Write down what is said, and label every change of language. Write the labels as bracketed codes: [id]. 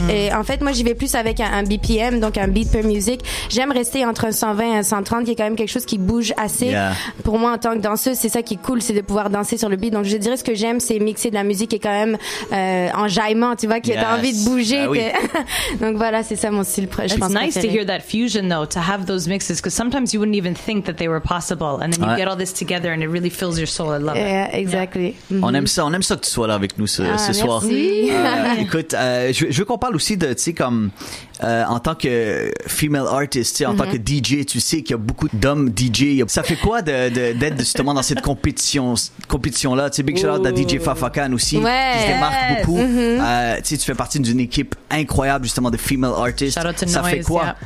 [fr] Et en fait, moi, j'y vais plus avec un BPM, donc un beat per music. J'aime rester entre un 120 et un 130, qui est quand même quelque chose qui bouge assez. Pour moi, en tant que danseuse, c'est ça qui est cool, c'est de pouvoir danser sur le beat. Donc, je dirais ce que j'aime, c'est mixer de la musique qui est quand même enjaillement, tu vois, que t'as envie de bouger. Ah, oui. Donc voilà, c'est ça mon style. Je pense [en] nice [fr] préféré. [en] To hear that fusion though, to have those mixes, because sometimes you wouldn't even think that they were possible, and then you get all this together, and it really fills your soul. I love it. Exactly. Yeah. [fr] On aime ça que tu sois là avec nous ce soir. Écoute, je veux qu'on parle aussi de, tu sais, comme en tant que female artist, tu sais, en tant que DJ, tu sais qu'il y a beaucoup d'hommes DJ. Ça fait quoi d'être justement dans cette compétition-là? Tu sais, big shout out à DJ Fafa Khan aussi, qui se démarque beaucoup. Tu sais, tu fais partie d'une équipe incroyable justement de female artists. Ça fait quoi?